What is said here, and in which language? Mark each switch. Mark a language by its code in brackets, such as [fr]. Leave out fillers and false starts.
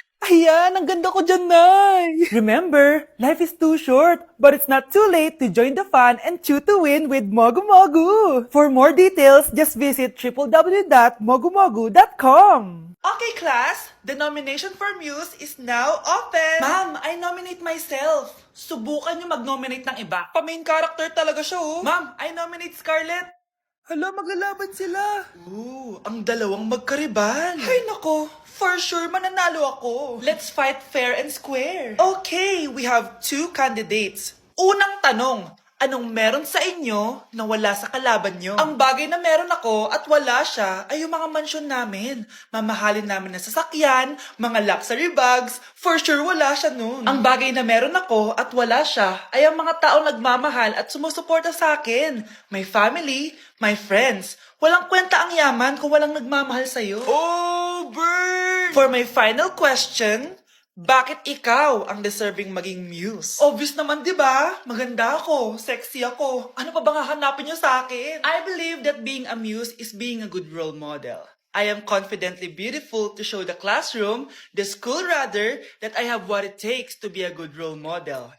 [tl] Ayan, ang ganda ko dyan, Nay. [en] Remember, life is too short, but it's not too late to join the fun and chew to win with Mogu Mogu. For more details, just visit www.mogumogu.com. Okay, class, the nomination for Muse is now open. Ma'am, I nominate myself. [tl] Subukan niyo mag-nominate ng iba. Pa-main character talaga siya, oh. [en] Ma'am, I nominate Scarlett. [tl] Hala, maglalaban sila. Ooh, ang dalawang magkariban. Ay nako, for sure mananalo ako. [en] Let's fight fair and square. Okay, we have two candidates. [tl] Unang tanong, anong meron sa inyo na wala sa kalaban nyo? Ang bagay na meron ako at wala siya ay yung mga mansyon namin. Mamahalin namin na sasakyan, mga luxury bags, for sure wala siya nun. Ang bagay na meron ako at wala siya ay ang mga taong nagmamahal at sumusuporta sa akin. [en] My family, my friends. [tl] Walang kwenta ang yaman kung walang nagmamahal sa'yo. [en] Oh, burn! For my final question, [tl] bakit ikaw ang [en] deserving maging muse? [tl] Obvious naman, di ba? Maganda ako, sexy ako. Ano pa bang hahanapin niyo sa akin? [en] I believe that being a muse is being a good role model. I am confidently beautiful to show the classroom, the school rather, that I have what it takes to be a good role model.